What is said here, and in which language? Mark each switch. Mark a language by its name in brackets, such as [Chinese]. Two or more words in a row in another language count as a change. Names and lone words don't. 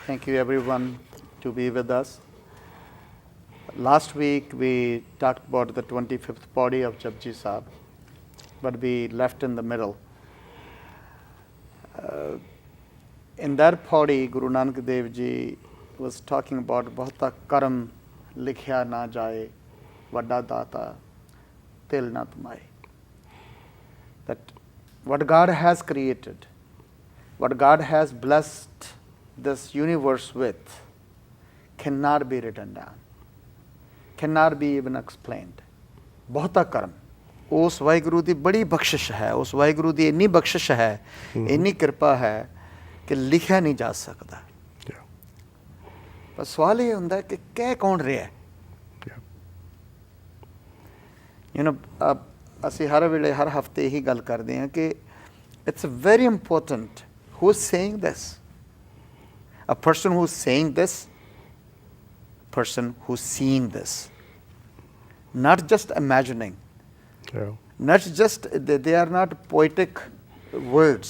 [English] Thank you everyone to be with us. Last week we talked about the 25th body of Japji Sahib, but we left in the middle. In that body, Guru Nanak Dev Ji was talking about [Punjabi] ਬਹੁਤਾ ਕਰਮੁ ਲਿਖਿਆ ਨਾ ਜਾਇ ਵਡਾ ਦਾਤਾ ਤਿਲੁ ਨ ਤਮਾਇ. [English] That what God has created, what God has blessed this universe with, cannot be written down, cannot be even explained. [Punjabi] ਬਹੁਤਾ ਕਰਮੁ. [Hindi] उस वाहिगुरू की बड़ी बख्शिश है, उस वाहिगुरू की इन्नी बख्शिश है, इन्नी कृपा है कि लिखा नहीं जा सकता. पर सवाल ये होता है कि कह कौन रहा है. असी हर वेले हर हफ्ते यही गल करते हैं कि [English] it's very important who is saying this. A person who is saying this, person who is seeing this, not just imagining. Not just, they are not poetic words.